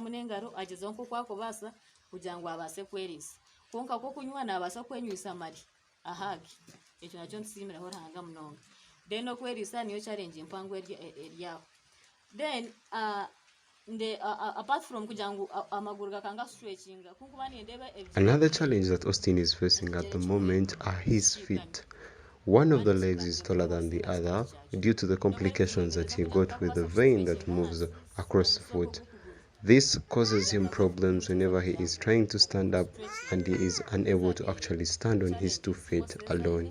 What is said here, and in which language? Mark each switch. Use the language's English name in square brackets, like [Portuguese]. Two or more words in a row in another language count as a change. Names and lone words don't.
[Nyankole] Konka ko kunywa nabasa kwenyusa mari ahagi ekyo nakyo ntusiimiraho Ruhanga munonga. Then okweriisa niyo challenge empango eryaho. [English] Then apart from [Nyankole] kugira ngu amaguru gakanga stretching kunkuba nindeba [English] Another challenge that Austin is facing at the moment are his feet. One of the legs is taller than the other due to the complications that he got with the vein that moves across the foot. This causes him problems whenever he is trying to stand up and he is unable to actually stand on his 2 feet alone.